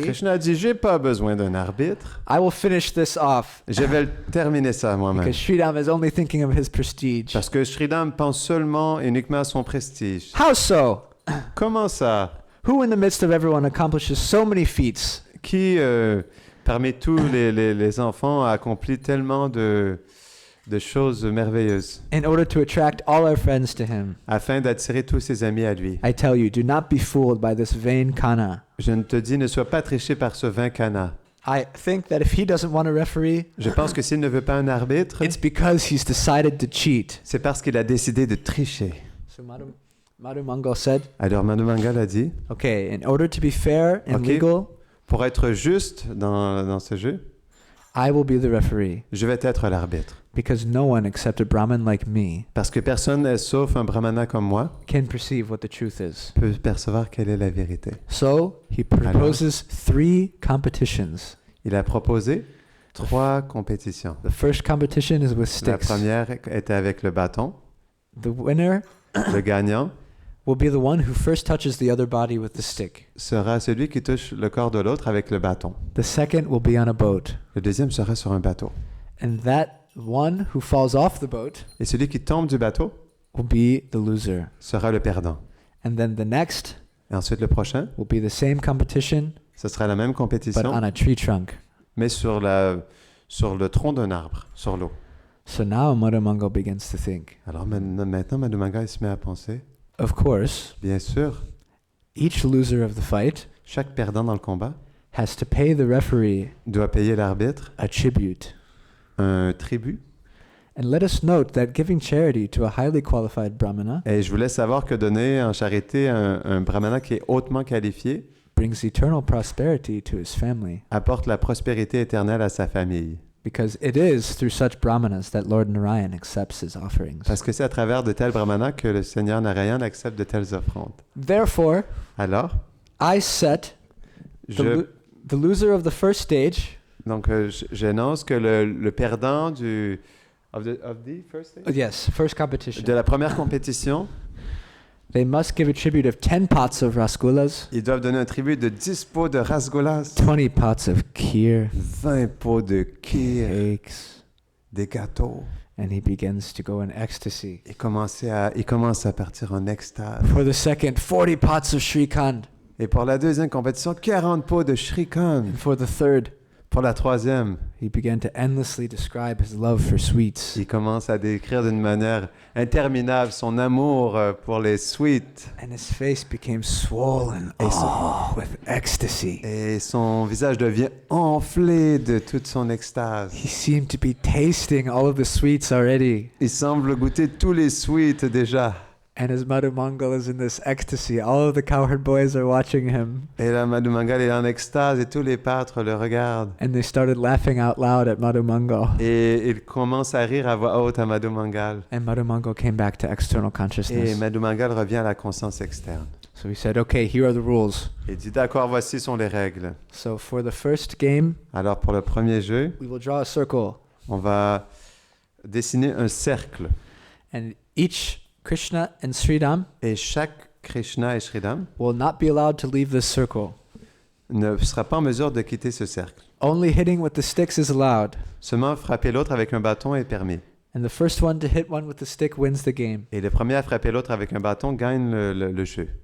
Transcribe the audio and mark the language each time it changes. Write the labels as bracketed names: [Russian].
[French] Krishna a dit, j'ai pas besoin d'un arbitre. [English] I will finish this off." [French] Je vais terminer ça moi-même. [English] Because Sridham is only thinking of his prestige. [French] Parce que Sridham pense seulement et uniquement à son prestige. [English] How so? [French] Comment ça? [English] Who in the midst of everyone accomplishes so many feats? [French] Qui, parmi tous les enfants, a accompli tellement de choses merveilleuses [English] In order to attract all our friends to him. [French] afin d'attirer tous ses amis à lui? [English] I tell you, do not be fooled by this vain kana. [French] Je ne te dis, ne sois pas triché par ce vain canard. [English] I think that if he doesn't want a referee, [French] Je pense que s'il ne veut pas un arbitre, [English] it's because he's decided to cheat. [French] c'est parce qu'il a décidé de tricher. [English] So Madhu Mangal said, [French] Alors Madhu Mangal a dit, [English] okay, in order to be fair and Okay. legal, [French] pour être juste dans ce jeu, [English] I will be the referee. [French] je vais être l'arbitre. [English] Because no one except a Brahmin like me [French] Parce que personne, sauf un brahmana comme moi, [English] can perceive what the truth is. [French] peut percevoir quelle est la vérité. [English] So he proposes 3 competitions. [French] Il a proposé 3 compétitions. [English] The first competition is with [French] La [English] sticks. [French] première était avec le bâton. [English] The winner [French] Le gagnant [English] will be the one who first touches the other body with the stick. [French] sera celui qui touche le corps de l'autre avec le bâton. [English] The second will be on a boat. [French] Le deuxième sera sur un bateau. [English] And that one who falls off the boat [French] Et celui qui tombe du bateau [English] will be the loser. [French] sera le perdant. [English] And then the next [French] Et ensuite, le prochain, [English] will be the same competition, [French] ce sera la même [English] but [French] compétition, [English] on a tree trunk. [French] mais sur le tronc d'un arbre, sur l'eau. [English] So now Madhu Mangal begins to think. [French] Alors maintenant Madhu Mangal se met à penser, [English] Of course, [French] bien sûr, [English] each loser of the fight [French] chaque perdant dans le combat [English] has to pay the referee [French] doit payer l'arbitre [English] a tribute. [French] un tribut. [English] And let us note that giving charity to a highly qualified brahmana [French] Et je voulais savoir que donner en charité un brahmana qui est hautement qualifié [English] brings eternal prosperity to his family, [French] apporte la prospérité éternelle à sa famille. [English] because it is through such brahmanas that Lord Narayan accepts his offerings. [French] Parce que c'est à travers de tels brahmanas que le Seigneur Narayan accepte de telles offrandes. [English] Therefore, [French] Alors, [English] I set the loser of the first stage, [French] j'annonce que le perdant [English] of the first stage? first competition, [French] De la première compétition, [English] they must give a tribute of 10 pots of rasgullas, [French] ils doivent donner un tribut de 10 pots de rasgolas, [English] 20 pots of kheer, [French] 20 pots de kheer, [English] cakes, [French] des gâteaux. [English] and he begins to go in ecstasy. [French] Il commence à partir en extase. [English] For the second, 40 pots of shrikand. [French] Et pour la deuxième compétition, 40 pots de shrikand. [English] And for the third, [French] Pour la troisième, [English] he began to endlessly describe his love for sweets. [French] il commence à décrire d'une manière interminable son amour pour les sweets. [English] And his face became swollen with ecstasy. [French] Et son visage devient enflé de toute son extase. [English] He seemed to be tasting all of the sweets already. [French] Il semble goûter tous les sweets déjà. [English] And as Madhu Mangal is in this ecstasy, all of the cowherd boys are watching him. [French] Et là, Madhu Mangal est en extase et tous les pâtres le regardent. [English] And they started laughing out loud at Madhu Mangal. [French] Et il commence à rire à voix haute à Madhu Mangal. [English] And Madhu Mangal came back to external [French] Et [English] consciousness. [French] Madhu Mangal revient à la conscience externe. [English] So So he said, okay, here are the rules. [French] Il dit d'accord, voici sont les règles. [English] So for the first game, [French] Alors pour le premier jeu, [English] we will draw a circle. [French] on va dessiner un cercle. [English] And each Krishna and Sridham [French] Et chaque Krishna et Sridham [English] will not be allowed to leave this circle. [French] ne sera pas en mesure de quitter ce cercle. [English] Only hitting with the sticks is allowed. [French] Seulement frapper l'autre avec un bâton est permis. [English] And the first one to hit one with the stick wins the game. [French] Et le premier à frapper l'autre avec un bâton gagne le jeu.